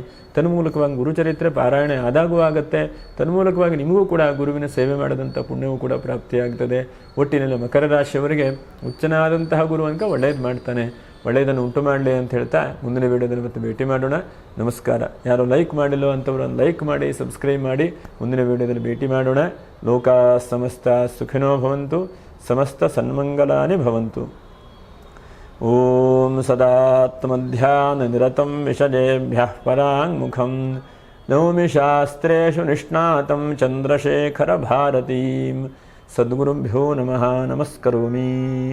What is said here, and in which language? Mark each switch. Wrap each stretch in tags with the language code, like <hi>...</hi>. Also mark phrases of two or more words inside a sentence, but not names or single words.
<kn>ತನ್ಮೂಲಕವಾಗಿ ಗುರುಚರಿತ್ರೆ ಪಾರಾಯಣ ಆದಾಗೂ ಆಗುತ್ತೆ. ತನ್ಮೂಲಕವಾಗಿ ನಿಮಗೂ ಕೂಡ ಗುರುವಿನ ಸೇವೆ ಮಾಡಿದಂಥ ಪುಣ್ಯವೂ ಕೂಡ ಪ್ರಾಪ್ತಿಯಾಗ್ತದೆ. ಒಟ್ಟಿನಲ್ಲಿ ಮಕರ ರಾಶಿಯವರಿಗೆ ಉಚ್ಚನಾದಂತಹ ಗುರು ಅನ್ಕ ಒಳ್ಳೆಯದು ಮಾಡ್ತಾನೆ, ಒಳ್ಳೆಯದನ್ನು ಉಂಟು ಮಾಡಲಿ ಅಂತ ಹೇಳ್ತಾ ಮುಂದಿನ ವೀಡಿಯೋದಲ್ಲಿ ಮತ್ತೆ ಭೇಟಿ ಮಾಡೋಣ. ನಮಸ್ಕಾರ. ಯಾರು ಲೈಕ್ ಮಾಡಿಲ್ಲೋ ಅಂಥವ್ರು ಒಂದು ಲೈಕ್ ಮಾಡಿ, ಸಬ್ಸ್ಕ್ರೈಬ್ ಮಾಡಿ. ಮುಂದಿನ ವೀಡಿಯೋದಲ್ಲಿ ಭೇಟಿ ಮಾಡೋಣ.</kn> <sa>ಲೋಕ ಸಮಸ್ತ ಸುಖಿನೋ ಭವಂತು, ಸಮಸ್ತ ಸನ್ಮಂಗಲಾನಿ ಭವಂತು. ಓಂ ಸದಾತ್ಮಧ್ಯಾನ ನಿರತಂ ವಿಷಜೇಭ್ಯಃ ಪರಾಂಗುಖಂ ನೌಮಿ ಶಾಸ್ತ್ರೇಷು ನಿಷ್ಣಾತಂ ಚಂದ್ರಶೇಖರ ಭಾರತೀಂ. ಸದ್ಗುರುಭ್ಯೋ ನಮಃ. ನಮಸ್ಕರೋಮಿ.</sa>